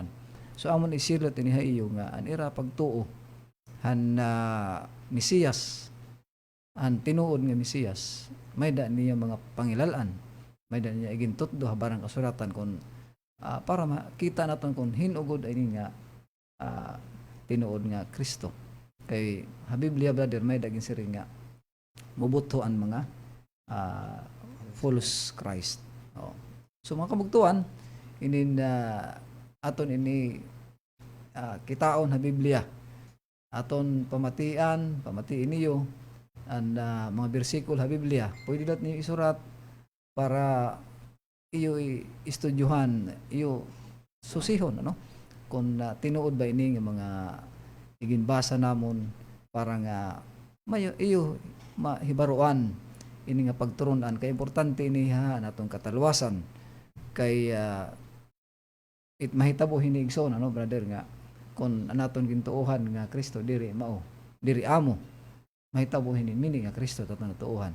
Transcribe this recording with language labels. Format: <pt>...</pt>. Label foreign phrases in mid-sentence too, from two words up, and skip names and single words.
<war>So amon isilot ini ha iyo nga anira pagtuo han Mesiyas ang tinuod nga Mesiyas may da niya mga pangilalan, may da niya igin tutdo barang kasuratan kon para makita naton kung hinugod ay nga tinuod nga Kristo. Kay ha Biblia brother may daging siring nga mubuto ang mga</war> <en>false Christ.</en> <war>So mga kabugtuan inin aton ini kitaon ha Biblia aton pamatiin niyo ang mga bersikulo ha Biblia pwede dat niyo isurat para iyo istudyuhan iyo susihon ano kung tinuod ba ini nga mga iginbasa namon para nga mayo iyo mahibaruan ini nga pagturunan kay importante niha natong katalwasan kay it mahitabo hinigson ano brother nga kung anaton gintuohan nga Kristo diri amo mahitabo mini nga Kristo tatong natuohan.</war>